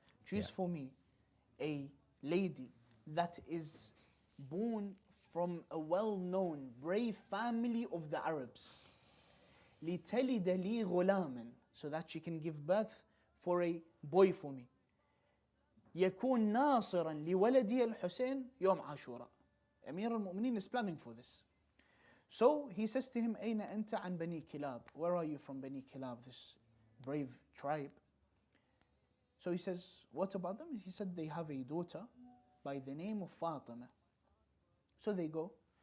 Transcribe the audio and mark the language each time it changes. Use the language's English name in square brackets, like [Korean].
[English] Choose for me a lady that is born from a well-known, brave family of the Arabs. [Arabic] لِتَلِدَ لِي غُلَامًا, [English] so that she can give birth for a boy for me. [Arabic] يكون ناصرا لولدي الحسين يوم عاشوراء. [English] Amir al-Mu'mineen is planning for this. So he says to him, [Arabic] أين أنت عن بني كلاب? [English] Where are you from Bani Kilab, this brave tribe? So he says, what about them? He said they have a daughter by the name of Fatima. So they go.